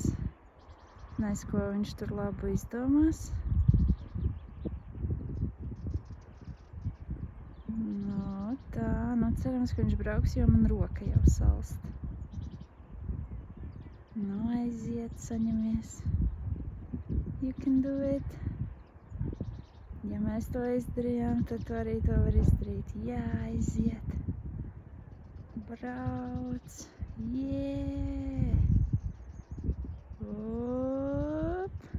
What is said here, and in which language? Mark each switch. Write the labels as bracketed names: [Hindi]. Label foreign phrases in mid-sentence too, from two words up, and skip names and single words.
[Latvian] Nes, ko viņš tur labu izdomās. Nu, cerams, ka viņš brauks, jo man roka jau salst. Nu, aiziet, saņemies. [English] You can do it. [Latvian] Ja mēs to izdarījām, tad tu arī to var izdarīt. Jā, aiziet. Brauc. [English] Yeah. Up.